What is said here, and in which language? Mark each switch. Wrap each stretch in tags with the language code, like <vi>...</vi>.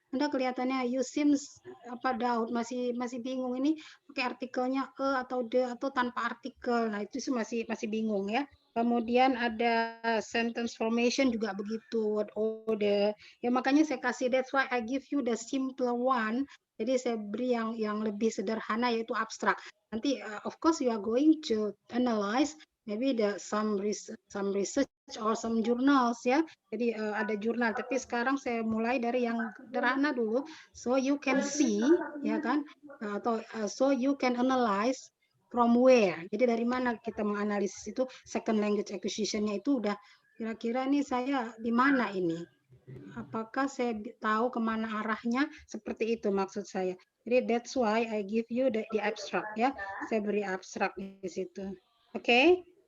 <id>Anda kelihatannya</id> <en>you seems doubt,</en> <id>masih bingung ini pakai artikelnya atau the atau tanpa artikel. Nah, itu masih bingung ya. Kemudian ada sentence formation juga begitu, word order. Ya makanya saya kasih,</id> <en>that's why I give you the simpler one.</en> <id>Jadi saya beri yang lebih sederhana yaitu abstrak.</id> <en>Nanti of course you are going to analyze maybe some research or some journals ya.</en> <id>Jadi ada jurnal, tapi sekarang saya mulai dari yang sederhana dulu</id> <en>so you can see</en> <id>ya kan atau</id> <en>so you can analyze from where.</en> <id>Jadi dari mana kita menganalisis itu second language acquisition-nya itu udah kira-kira nih saya di mana ini. Apakah saya tahu kemana arahnya? Seperti itu maksud saya. Jadi</id> <en>that's why I give you the abstract</en> <id>ya. Saya beri abstrak di situ. Oke.</id>